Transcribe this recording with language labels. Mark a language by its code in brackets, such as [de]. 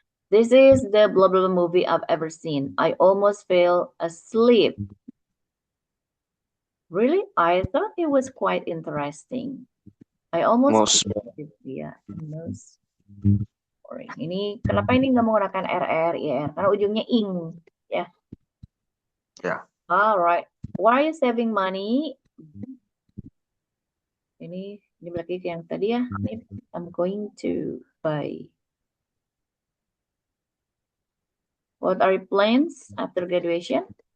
[en] This is the blah blah blah movie I've ever seen. I almost fell asleep. Really? I thought it was quite interesting. I almost yeah, most boring. [id] Ini kenapa ini nggak menggunakan RR, IR? Karena ujungnya ing, ya. [en] Yeah. Alright. Why are you saving money? [id] Ini lagi ke yang tadi ya. [en] I'm going to buy. What are your plans after graduation?